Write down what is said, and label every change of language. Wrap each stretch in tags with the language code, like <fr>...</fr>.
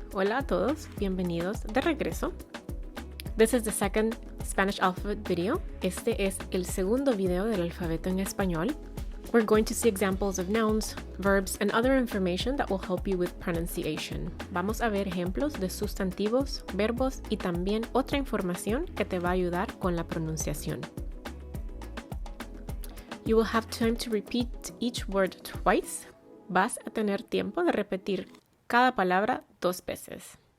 <es>Hola a todos, bienvenidos de regreso.</es> <en>This is the second Spanish alphabet video.</en> <es>Este es el segundo video del alfabeto en español.</es> <en>We're going to see examples of nouns, verbs, and other information that will help you with pronunciation.</en> <es>Vamos a ver ejemplos de sustantivos, verbos y también otra información que te va a ayudar con la pronunciación.</es> <en>You will have time to repeat each word twice.</en> <es>Vas a tener tiempo de repetir cada palabra 2 veces.</es>